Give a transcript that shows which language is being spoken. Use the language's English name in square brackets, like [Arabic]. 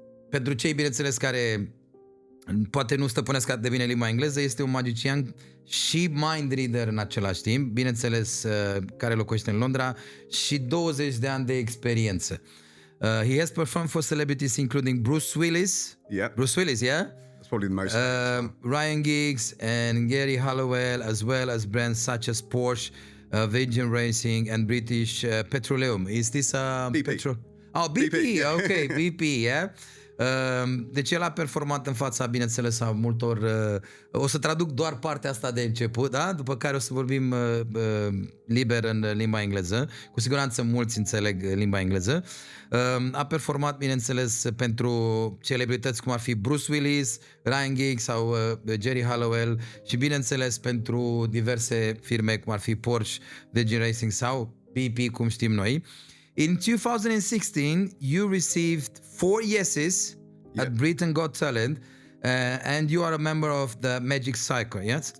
[Romanian] Pentru cei, bineînțeles, care poate nu stăpânesc atât de bine limba engleză, este un magician și mind reader în același timp, bineînțeles, care locuiește în Londra și 20 de ani de experiență. [English] He has performed for celebrities including Bruce Willis. Yeah. Bruce Willis, yeah? That's probably the most. Ryan Giggs and Gary Halliwell, as well as brands such as Porsche, Virgin Racing and British Petroleum. Is this BP. petrol? Oh, BP. BP. Okay, BP, yeah. [Romanian] Deci el a performat în fața, bineînțeles, a multor... O să traduc doar partea asta de început, da? După care o să vorbim liber în limba engleză. Cu siguranță mulți înțeleg limba engleză. A performat, bineînțeles, pentru celebrități cum ar fi Bruce Willis, Ryan Giggs sau Gary Halliwell și, bineînțeles, pentru diverse firme cum ar fi Porsche, Virgin Racing sau BP, cum știm noi. [English] In 2016, you received 4 yeses at Britain Got Talent, and you are a member of the Magic Circle, yes?